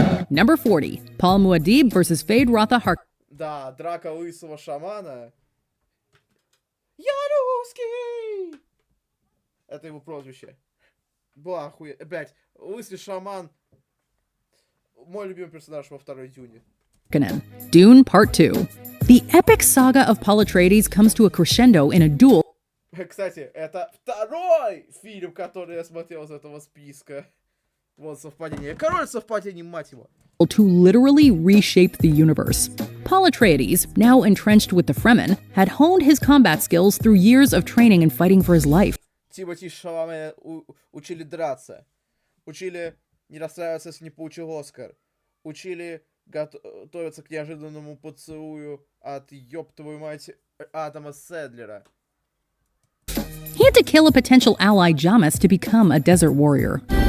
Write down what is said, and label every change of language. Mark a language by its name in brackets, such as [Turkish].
[English] Number 40, Paul Muad'Dib vs. Fade Rotha Hark. [Russian] Да, драка лысого шамана. Я русский! Это его прозвище. Была охуе... Блядь, лысый шаман. Мой любимый персонаж во второй Дюне. [English] Dune Part 2. The epic saga of Paul Atreides comes to a crescendo in a duel. [Russian] Кстати, это второй фильм, который я смотрел из этого списка. Вот совпадение. Король совпадений, мать его. [English] To literally reshape the universe. Paul Atreides, now entrenched with the Fremen, had honed his combat skills through years of training and fighting for his life. [Russian] Тимоти Шаламе учили драться. Учили не расстраиваться, если не получил Оскар. Учили готовиться к неожиданному поцелую от, ёб твою мать, Адама Седлера. [English] He had to kill a potential ally Jamis to become a desert warrior.